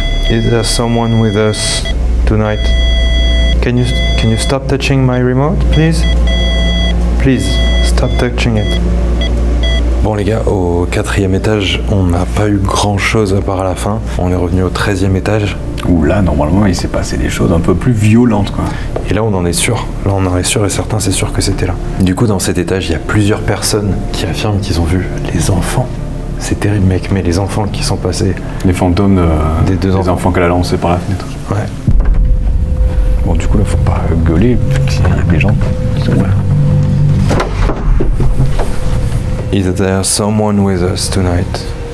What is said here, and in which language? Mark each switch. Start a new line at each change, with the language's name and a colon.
English: Is there someone with us tonight? Can you stop touching my remote, please? Please, stop touching it.
French: Bon les gars, au 4e étage, on n'a pas eu grand chose à part à la fin. On est revenu au 13e étage. Où là, normalement, il s'est passé des choses un peu plus violentes, quoi. Et là, on en est sûr. Là, on en est sûr et certain, c'est sûr que c'était là. Du coup, dans cet étage, il y a plusieurs personnes qui affirment qu'ils ont vu les enfants. C'est terrible, mec, mais les enfants qui sont passés... Les fantômes des deux enfants qu'elle a lancés par la fenêtre. Ouais. Bon, du coup, là, faut pas gueuler, il y a des gens qui sont là.
English: Is there someone with us tonight?